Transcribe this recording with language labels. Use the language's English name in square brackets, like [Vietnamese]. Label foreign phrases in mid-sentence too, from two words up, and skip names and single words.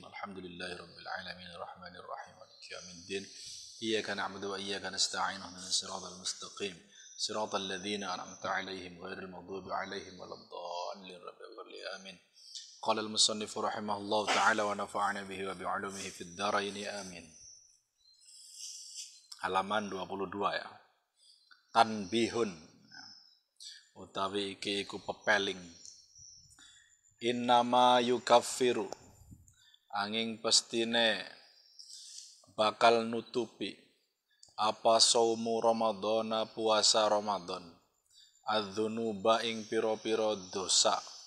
[Arabic] الحمد لله رب العالمين الرحمن الرحيم مالك يوم الدين. إياك نعبد وإياك نستعين اهدنا الصراط المستقيم صراط الذين أنعمت عليهم غير المغضوب عليهم ولا الضالين رب اغفر لي آمين قال المصنف رحمه الله تعالى ونفعنا به وبعلومه في الدارين آمين. [Indonesian] Halaman 22 ya. [Javanese] Tanbihun utawi iki iku pepeling. [Arabic] إنما يكفر [Javanese] angin pestine bakal nutupi apa [Arabic] صوم رمضان [Javanese] puasa Ramadan adzunuba ing pira-pira dosa